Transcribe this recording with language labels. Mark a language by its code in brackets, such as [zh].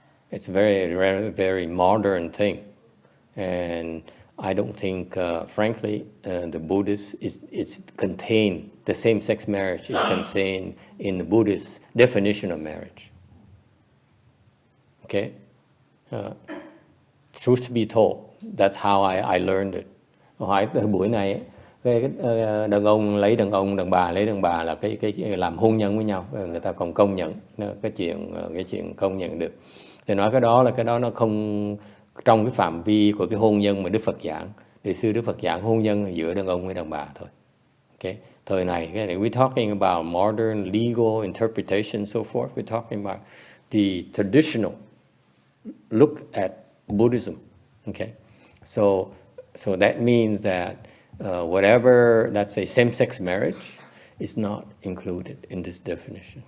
[en] It's a very modern thing. And I don't think, frankly, the Buddhist it's contained, the same-sex marriage is contained in the Buddhist definition of marriage. Okay? Truth be told, that's how I learned it. [vi] Hỏi từ buổi này, cái đàn ông lấy đàn ông, đàn bà lấy đàn bà là cái làm hôn nhân với nhau, người ta còn công nhận cái chuyện công nhận được. Thì nói cái đó nó không trong cái phạm vi của cái hôn nhân mà Đức Phật giảng. Thì xưa Đức Phật giảng hôn nhân giữa đàn ông với đàn bà thôi. [en] Okay? [vi] Thời này [en] we're talking about modern legal interpretation so forth. We're talking about the traditional look at Buddhism. Okay? So that means that whatever, let's say, same-sex marriage is not included in this definition.